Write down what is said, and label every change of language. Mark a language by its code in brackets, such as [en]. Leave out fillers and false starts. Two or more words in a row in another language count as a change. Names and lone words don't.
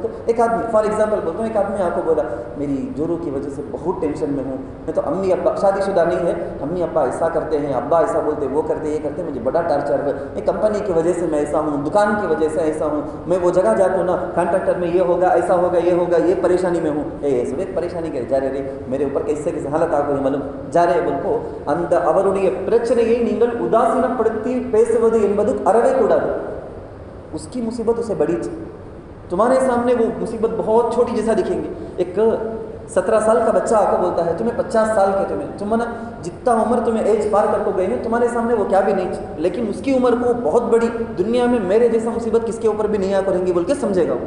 [ur] ایک آدمی [en] for example [ur] بولتا ہوں، ایک آدمی آپ کو بولا میری جورو کی وجہ سے بہت ٹینشن میں ہوں، میں تو امی ابا، شادی شدہ نہیں ہے، امی ابا ایسا کرتے ہیں، ابا ایسا بولتے، وہ کرتے، یہ کرتے، مجھے بڑا ٹارچر ہے، یہ کمپنی کی وجہ سے میں ایسا ہوں، دکان کی وجہ سے ایسا ہوں، میں وہ جگہ جاتا ہوں نا کانٹریکٹر میں یہ ہوگا، ایسا ہوگا، یہ ہوگا، یہ پریشانی میں ہوں، سب ایک پریشانی کے جا رہے میرے اوپر کیسے حالت آ گئی معلوم جا رہے بول کو [ta] அந்த அவருடைய பிரச்சனையை நீங்கள் உதாசீனப்படுத்தி பேசுவது என்பது அறவே கூடாது। [ur] اس کی مصیبت اسے بڑی تھی، تمہارے سامنے وہ مصیبت بہت چھوٹی جیسا دکھیں گے۔ ایک 17 سال کا بچہ آ کو بولتا ہے تمہیں 50 سال کے، تم نے جتنا عمر تمہیں ایج پار کر کو گئے ہیں تمہارے سامنے وہ کیا بھی نہیں تھی، لیکن اس کی عمر کو بہت بڑی، دنیا میں میرے جیسا مصیبت کس کے اوپر بھی نہیں آ کریں گی بول کے سمجھے گا وہ۔